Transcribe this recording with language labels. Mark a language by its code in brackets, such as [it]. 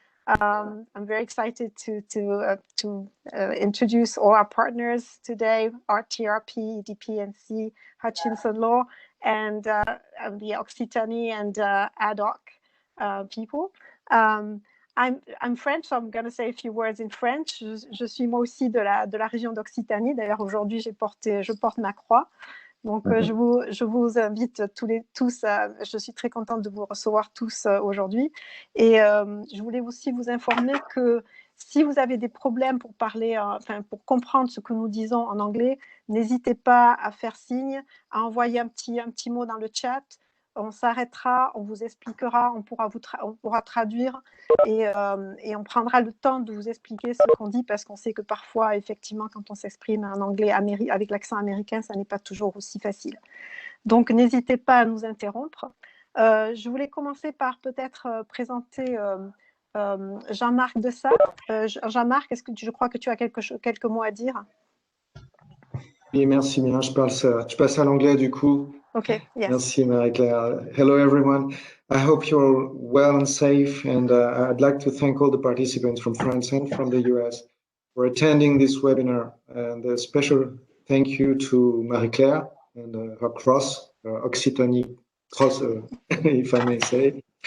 [en] I'm very excited to introduce all our partners today, RTRP, EDPNC, Hutchinson Law, and the Occitanie and ad hoc people. I'm French, so I'm going to say a few words in French. [fr] Je suis moi aussi de la région d'Occitanie. D'ailleurs, aujourd'hui, je porte ma croix. Donc, je vous invite tous, je suis très contente de vous recevoir tous aujourd'hui. Et je voulais aussi vous informer que si vous avez des problèmes pour parler, pour comprendre ce que nous disons en anglais, n'hésitez pas à faire signe, à envoyer un petit mot dans le chat. On s'arrêtera, on vous expliquera, on pourra traduire et on prendra le temps de vous expliquer ce qu'on dit parce qu'on sait que parfois, effectivement, quand on s'exprime en anglais avec l'accent américain, ça n'est pas toujours aussi facile. Donc, n'hésitez pas à nous interrompre. Je voulais commencer par peut-être présenter Jean-Marc Dessat. Jean-Marc, je crois que tu as quelques mots à dire? Oui, merci bien. Je passe à l'anglais du coup. [en] Okay, yes. [fr] Merci [en] Marie-Claire. Hello everyone. I hope you're well and safe, and I'd like to thank all the participants from France and from the US for attending this webinar. And a special thank you to Marie-Claire and her cross, Occitanie cross, if I may say.